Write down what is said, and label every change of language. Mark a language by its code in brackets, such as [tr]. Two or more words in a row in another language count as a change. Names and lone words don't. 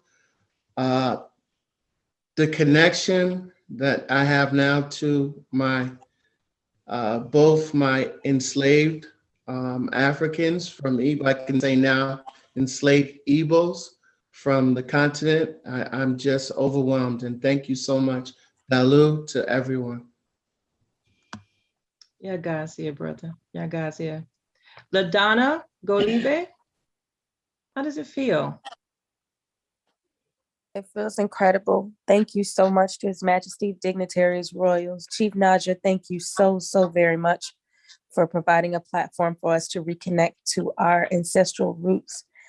[en] The connection that I have now to my both my enslaved Africans from Igbo, I can say now enslaved Igbos from the continent. I'm just overwhelmed, and thank you so much, Dalu, to everyone. [ig] Yagazia, brother. Yagazia. [en] LaDonna Golibe. How does it feel? It feels incredible. Thank you so much to His Majesty, dignitaries, royals. Chief Naja, thank you so very much for providing a platform for us to reconnect to our ancestral roots.